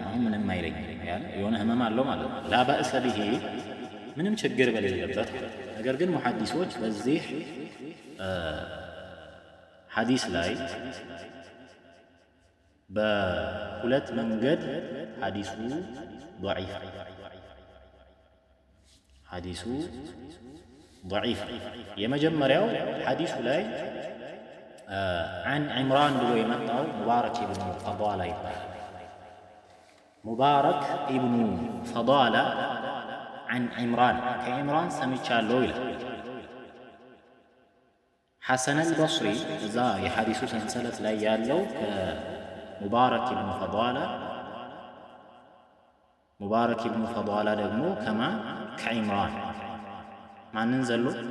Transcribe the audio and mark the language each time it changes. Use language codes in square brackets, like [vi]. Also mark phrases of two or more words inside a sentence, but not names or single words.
[am] አሁን ምንም አይለኝም ያለ የሆነ ህመም አለው ማለት ነው። [ar] لا بأس به [am] ምንም ችግር በሌለበት። ነገር ግን ሙሐዲሶች በዚህ ሐዲስ ላይ በሁለት መንገድ ሐዲሱ ضعيف የመጀመሪያው ሐዲሱ ላይ [ar] عن عمران [am] ብሎ የመጣው ሙባረክ ኢብኑ ፈዷላ ይባላል። ሙባረክ ኢብኑ ፈዷላ [ar] عن عمران [am] ከዕምራን ሰምቻለሁ ይላል። ሐሰን አልበስሪ እዛ የሐዲሱ ሰንሰለት ላይ ያለው ከሙባረክ ኢብኑ ፈዷላ ሙባረክ ኢብኑ ፈዷላ ደግሞ ከዕምራን ማንን ዘሎ?